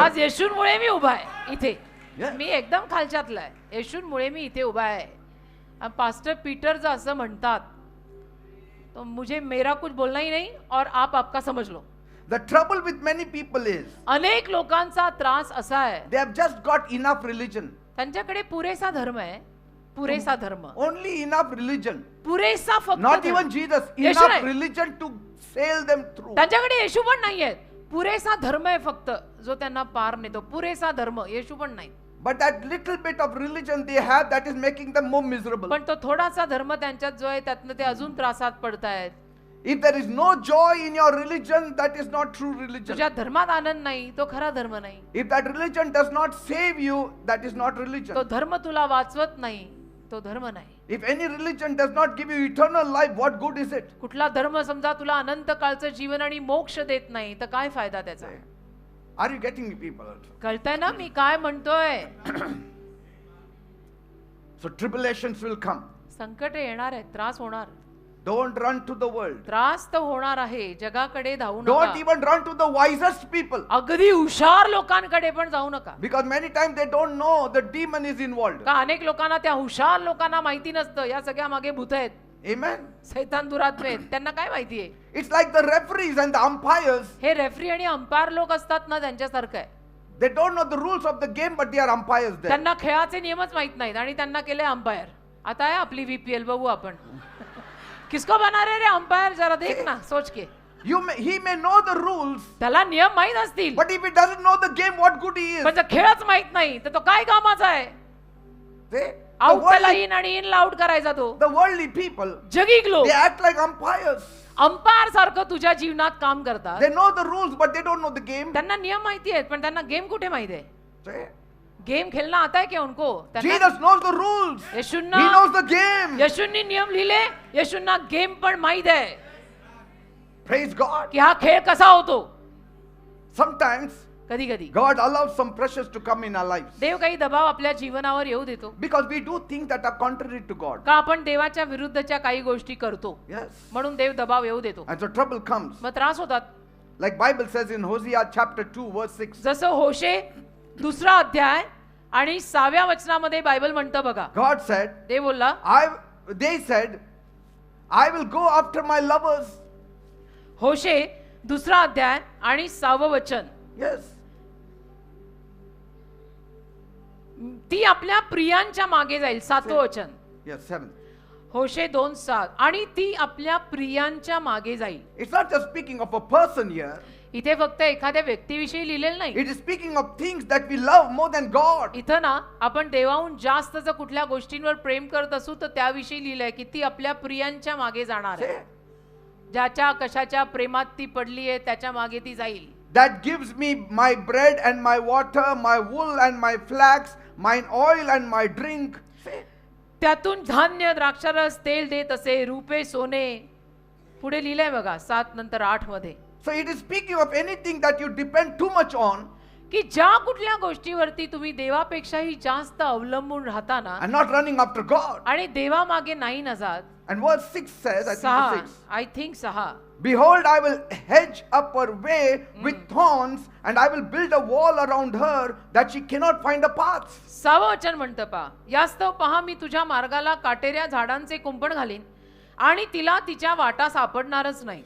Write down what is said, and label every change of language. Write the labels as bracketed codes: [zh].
[mr] आज येशूंमुळे मी उभा आहे इथे. [en] Yes. [mr] मी एकदम खालच्यातला आहे, येशूंमुळे मी इथे उभा आहे. पास्टर पीटर जो असं म्हणतात, [hi] तो मुझे मेरा कुछ बोलना ही नहीं और आप आपका समझ लो. [en] The trouble with many people is [mr] अनेक लोकांचा त्रास असा आहे, [en] they have just got enough religion. [mr] त्यांच्याकडे पुरेसा धर्म आहे, पुरेसा धर्म, [en] Only enough religion. [mr] पुरेसा फक्त [en] Not [mr] धर्म. [en] even Jesus. [mr] येशू [en] Enough [mr] नाही. [en] religion to sail them through. [mr] त्यांच्याकडे येशू पण नाहीये, पुरेसा धर्म आहे फक्त जो त्यांना पार नेतो. पुरेसा धर्म, येशू पण नाही. [en] But that little bit of religion they have, that is making them more miserable. [mr] पण तो थोडासा धर्म त्यांच्यात जो आहे त्यातनं ते अजून त्रासात पडतायत. [en] If there is no joy in your religion, that is not true religion. [mr] तुझ्या धर्मात आनंद नाही, तो खरा धर्म नाही. [en] If that religion does not save you, that is not religion. [mr] तो धर्म तुला वाचवत नाही, तो धर्म नाही. [en] If any religion does not give you eternal life, what good is it? [mr] कुठला धर्म समजा तुला अनंत काळचं जीवन आणि मोक्ष देत नाही, तर काय फायदा त्याचा. [en] Are you getting me, people? [mr] कळतंय ना मी काय म्हणतोय. [en] So tribulations will come. [mr] संकट येणार आहे, त्रास होणार. Don't run to the world. त्रास तर होणार आहे, जगाकडे धावू [en] Don't [mr] नका. [en] even run to the wisest people. [mr] अगदी हुशार लोकांकडे पण जाऊ नका. [en] Because many times they don't know the demon is involved. [mr] का अनेक लोकांना, त्या हुशार लोकांना माहिती नसतं या सगळ्या मागे भूत आहेत, [en] Amen. [mr] सैतान दुरात्मे आहेत. त्यांना काय माहितीये. It's like the referees and the umpires. हे रेफरी आणि अंपायर लोक असतात ना, त्यांच्यासारखं आहे. They don't know the rules of the game, but they are umpires there. त्यांना खेळाचे नियमच माहित नाहीत आणि त्यांना केले अंपायर. आता आहे आपली VPL, बघू आपण. [hi] किसको बना रे अंपायर, जरा देख ना, सोच के. [en] He may know the rules, [mr] त्याला नियम माहित असतील, [en] but if he doesn't know the game, what good he is? [mr] पण जर खेळच माहित नाही तर तो काय कामाचा आहे. [en] See? [mr] आउट त्याला इन आणि इन आउट करायचा तो. [en] The worldly people, [mr] जगिक लोक [en] they act like umpires. [mr] Umpire सारखं तुझ्या जीवनात काम करतात. [en] They know the rules, but they don't know the game. [mr] त्यांना नियम माहिती आहेत, पण त्यांना गेम कुठे माहिती आहे. [en] See? [hi] गेम खेळना आता है क्या उनको. [en] Jesus knows the rules. He [mr] येशूंना [en] knows the game. [mr] येशूंनी नियम लिहिले, येशूंना गेम पण माहित आहे [en] Praise God. [mr] की हा खेळ कसा होतो. [en] Sometimes [mr] कधी कधी [en] God allows some pressures to come in our lives [mr] देव काही दबाव आपल्या जीवनावर येऊ देतो, [en] because we do things that are contrary to God. [mr] का आपण देवाच्या विरुद्धच्या काही गोष्टी करतो, [en] Yes. [mr] म्हणून देव दबाव येऊ देतो. [en] And so trouble comes. [mr] मग त्रास होतात. [en] Like Bible says in Hosea chapter 2 verse 6. [mr] जसं होशे 2रा अध्याय आणि 6व्या वचनामध्ये बायबल म्हणतं बघा. [en] God said, [mr] देव बोलला, [en] they said, I will go after my lovers. [mr] होशे 2रा अध्याय आणि 6वं वचन. Yes. ती आपल्या प्रियांच्या मागे जाईल. 7वं वचन. [en] Yes, 7. [mr] होशे 2:7. आणि ती आपल्या प्रियांच्या मागे जाईल. [en] It's not just speaking of a person here. [mr] इथे फक्त एखाद्या व्यक्तीविषयी लिहिलेलं नाही. [en] It is speaking of things that we love more than God. [mr] इथं ना आपण देवाहून जास्त जर कुठल्या गोष्टींवर प्रेम करत असू तर त्याविषयी लिहिलंय की ती आपल्या प्रियांच्या मागे जाणार आहे. ज्याच्या कशाच्या प्रेमात ती पडली आहे त्याच्या मागे ती जाईल. [en] That gives me my bread and my water, my wool and my flax, mine oil and my drink. [mr] त्यातून धान्य, द्राक्षारस, तेल देत असे, रुपे, सोने. पुढे लिहिलंय बघा 7 नंतर 8 मध्ये. [en] So it is speaking of anything that you depend too much on [mr] की ज्या कुठल्या गोष्टीवरती तुम्ही देवापेक्षाही जास्त अवलंबून राहता ना [en] and not running after God. [mr] आणि देवामागे नाही ना जात. [en] And verse 6 says, I think verse 6. I think 6. Behold, I will hedge up her way with thorns, and I will build a wall around her that she cannot find a path. [mr] 6वं वचन म्हणतं पहा, यास्तव पहा मी तुझ्या मार्गाला काटेऱ्या झाडांचे कुंपण घालीन आणि तिला तिच्या वाटा सापडणारच नाही.